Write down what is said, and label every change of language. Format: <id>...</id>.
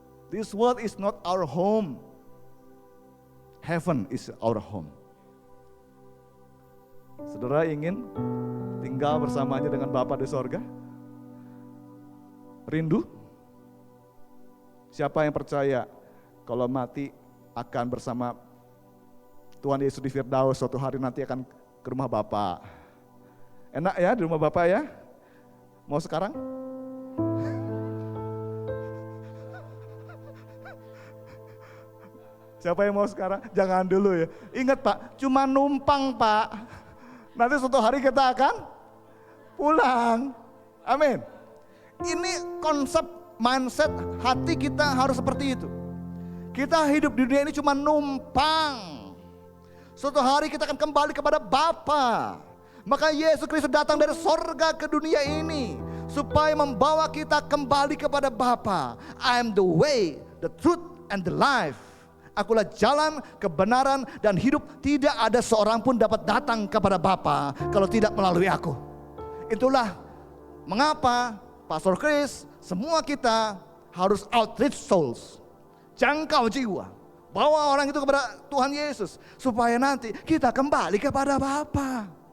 <en>This world is not our home. Heaven is our home.</en> <id>Saudara ingin tinggal bersamanya dengan Bapa di sorga? Rindu? Siapa yang percaya kalau mati akan bersama Tuhan Yesus di Firdaus, suatu hari nanti akan ke rumah Bapa? Enak ya di rumah Bapa ya? Mau sekarang? Siapa yang mau sekarang? Jangan dulu ya. Ingat Pak, cuma numpang Pak. Nanti suatu hari kita akan pulang. Amin. Ini konsep mindset hati kita harus seperti itu. Kita hidup di dunia ini cuma numpang. Suatu hari kita akan kembali kepada Bapa. Maka Yesus Kristus datang dari sorga ke dunia ini supaya membawa kita kembali kepada Bapa.</id> <en>I am the way, the truth, and the life.</en> <id>Akulah jalan, kebenaran, dan hidup. Tidak ada seorang pun dapat datang kepada Bapa kalau tidak melalui aku. Itulah mengapa Pastor Chris, semua kita harus</id> <en>outreach souls.</en> <id>Jangkau jiwa. Bawa orang itu kepada Tuhan Yesus. Supaya nanti kita kembali kepada Bapa.</id>